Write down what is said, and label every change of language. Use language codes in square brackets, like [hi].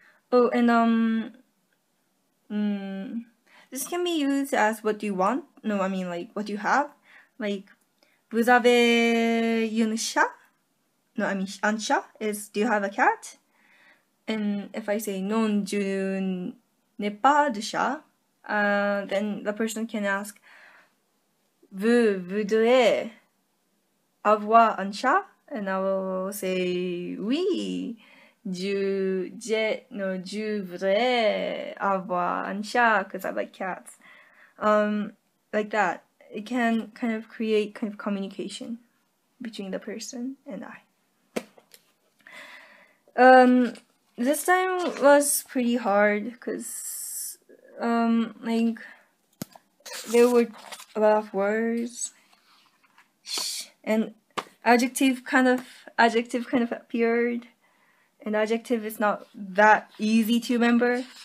[en] Oh, and this can be used as what do you want? No, I mean like what do you have? Like, [fr] vous avez une chat? [en] No, I mean un chat is do you have a cat? And if I say [fr] non, je n'ai pas de chat, [en] then the person can ask, [fr] vous voudrez avoir un chat? [en] And I will say [fr] oui. Je voudrais avoir un chat [en] because I like cats. Like that. It can kind of create kind of communication between the person and I. This time was pretty hard because like there were a lot of words and adjective kind of appeared, and adjective is not that easy to remember.